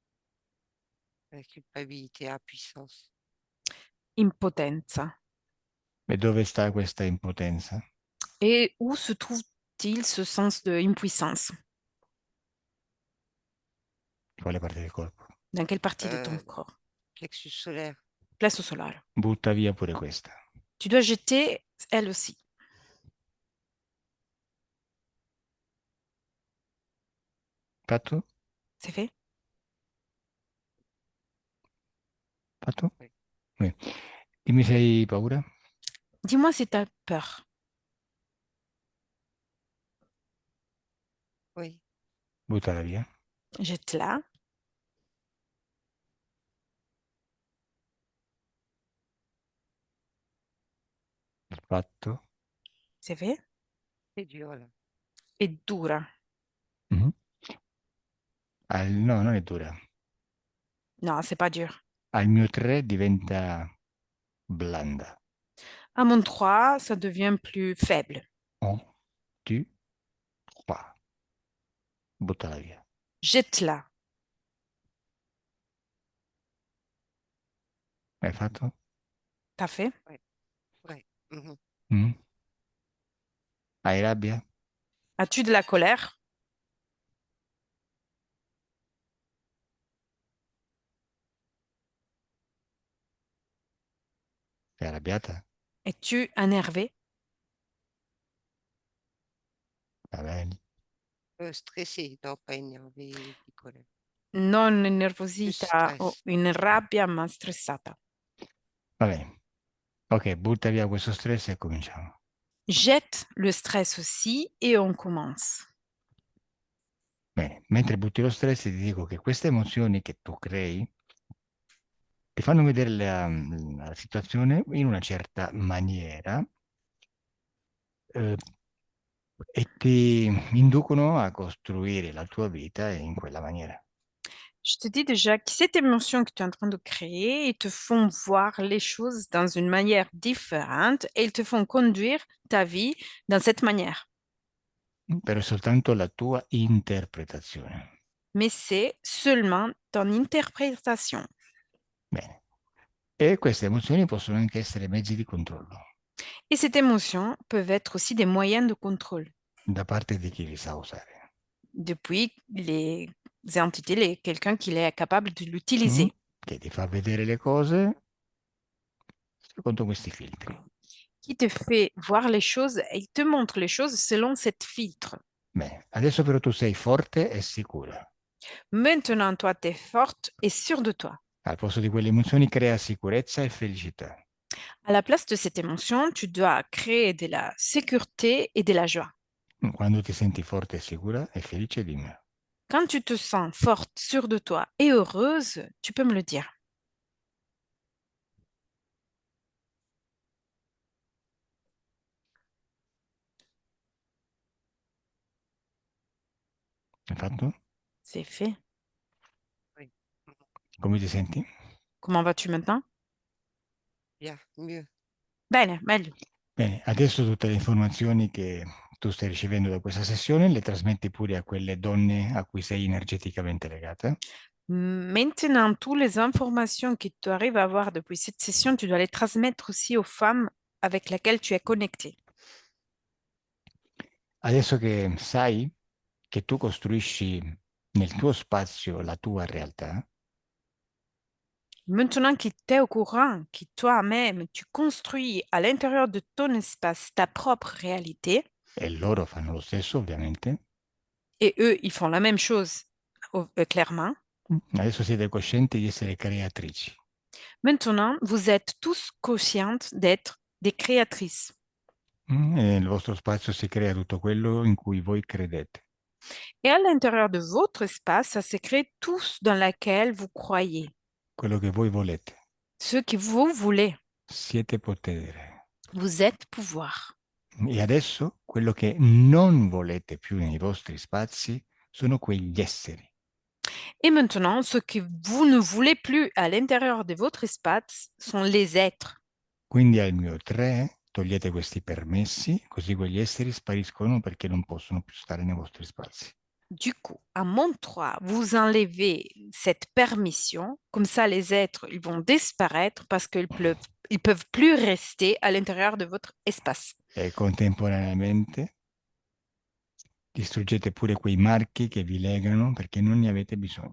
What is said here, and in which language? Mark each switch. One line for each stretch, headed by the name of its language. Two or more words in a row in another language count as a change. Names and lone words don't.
French: La culpabilité à puissance.
Italian: Impotenza. E dove sta questa impotenza?
French: Et où se trouve-t-il ce sens de impuissance?
Italian: Quale parte del corpo?
French: Dans quelle partie de ton Euh, corps? plexus solaire. Plexo solaire.
Italian: Butta via pure questa.
French: Tu dois jeter elle aussi.
Italian: Fatto?
French: C'est fait?
Italian: Fatto?
French: Oui.
Italian: Bene. Dimmi se hai paura.
French: Dis-moi si tu as peur. Oui.
Italian: Buttala via.
French: Jette-la.
Italian: Fatto.
French: C'est fait? C'est dur là. Et dura.
Italian: Mhm. No, non è dura.
French: Non, c'est pas dur.
Italian: Al mio 3 diventa blanda.
French: À mon 3, ça devient plus faible.
Italian: 1, 2, 3. Buttala via.
French: Jette-la.
Italian: Hai fatto?
French: T'as fait? Ouais. Mhm.
Italian: Mm? Hai rabbia?
French: As-tu de la colère?
Italian: Sei arrabbiata?
French: Es-tu énervé?
Italian: Va bene.
French: Stressé, non, pas énervé, di colère. Non Plus
Italian: nervosità o stress. in rabbia, ma stressata. Va bene. Ok, butta via questo stress e cominciamo.
French: Jette le stress aussi et on commence.
Italian: Bene, mentre butti lo stress ti dico che queste emozioni che tu crei ti fanno vedere la situazione in una certa maniera eh, e ti inducono a costruire la tua vita in quella maniera.
French: Je te dis déjà que cette émotion que tu es en train de créer, ils te font voir les choses dans une manière différente et ils te font conduire ta vie dans cette manière.
Italian: Però è soltanto la tua interpretazione.
French: Mais c'est seulement ton interprétation.
Italian: Bene. E queste emozioni possono anche essere mezzi di controllo
French: Et cette émotion peuvent être aussi des moyens de contrôle
Italian: da parte di chi li sa usare.
French: depuis les entités, quelqu'un qui est capable de Mm? l'utiliser,
Italian: Che ti fa vedere le cose secondo questi filtri.
French: qui te fait voir les choses et il te montre les choses selon cette filtre.
Italian: Bene, adesso però tu sei forte e sicura.
French: Maintenant, toi, tu es forte et sûre de toi.
Italian: Al posto di quelle emozioni crea sicurezza e felicità.
French: À la place de cette émotion, tu dois créer de la sécurité et de la joie.
Italian: Quando ti senti forte e sicura e felice, dimmi.
French: Quand tu te sens forte, sûre de toi et heureuse, tu peux me le dire.
Italian: Hai fatto?
French: C'est fait. Oui. Mhm.
Italian: Come ti senti?
French: Comment vas-tu maintenant? Bien, mieux.
Italian: Bene, meglio. Bene, adesso tutte le informazioni che tu stai ricevendo da questa sessione le trasmetti pure a quelle donne a cui sei energeticamente legata.
French: Maintenant, toutes les informations que tu arrives à avoir depuis cette session, tu dois les transmettre aussi aux femmes avec lesquelles tu es connecté.
Italian: Adesso che sai che tu costruisci nel tuo spazio la tua realtà,
French: Maintenant que tu es au courant, que toi-même, tu construis à l'intérieur de ton espace ta propre réalité,
Italian: e loro fanno lo stesso ovviamente,
French: et eux, ils font la même chose, clairement.
Italian: adesso siete coscienti di essere creatrici.
French: Maintenant, vous êtes tous conscientes d'être des créatrices.
Italian: E nel vostro spazio si crea tutto quello in cui voi credete.
French: Et à l'intérieur de votre espace, ça se crée tout dans lequel vous croyez,
Italian: Quello che voi volete.
French: ce que vous voulez.
Italian: Siete potere.
French: Vous êtes pouvoir.
Italian: E adesso quello che non volete più nei vostri spazi sono quegli esseri.
French: Et maintenant, ce que vous ne voulez plus à l'intérieur de votre espace sont les êtres.
Italian: Quindi al mio 3 togliete questi permessi, così quegli esseri spariscono perché non possono più stare nei vostri spazi.
French: Du coup, à mon 3, vous enlevez cette permission, comme ça les êtres ils vont disparaître parce qu'ils ils peuvent plus rester à l'intérieur de votre espace.
Italian: E contemporaneamente distruggete pure quei marchi che vi legano perché non ne avete bisogno.